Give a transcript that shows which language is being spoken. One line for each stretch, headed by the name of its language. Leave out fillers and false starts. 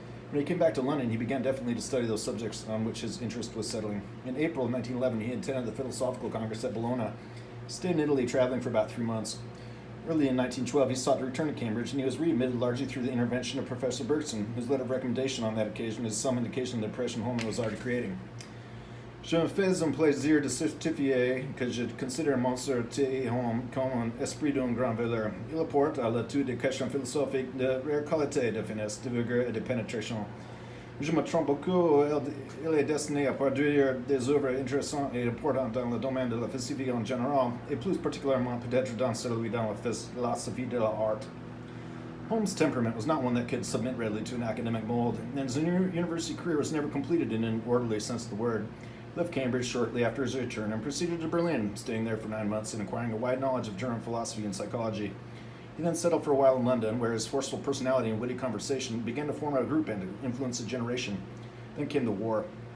English: When he came back to London, he began definitely to study those subjects on which his interest was settling. In April of 1911, he attended the Philosophical Congress at Bologna. He stayed in Italy, traveling for about 3 months. Early in 1912, he sought to return to Cambridge, and he was readmitted largely through the intervention of Professor Bergson, whose letter of recommendation on that occasion is some indication of the impression Hulme was already creating.
French: Je me fais un plaisir de certifier que je considère mon sœur T. Hulme comme un esprit d'une grande valeur. Il apporte à l'étude des questions philosophiques de rare qualité de finesse, de vigueur et de pénétration. Je me trompe beaucoup, il est destiné à produire des œuvres intéressantes et importantes dans le domaine de la philosophie en général, et plus particulièrement peut-être dans celui dans la philosophie de l'art.
English: Hulme's temperament was not one that could submit readily to an academic mold, and his university career was never completed in an orderly sense of the word. He left Cambridge shortly after his return and proceeded to Berlin, staying there for 9 months and acquiring a wide knowledge of German philosophy and psychology. He then settled for a while in London, where his forceful personality and witty conversation began to form a group and to influence a generation. Then came the war.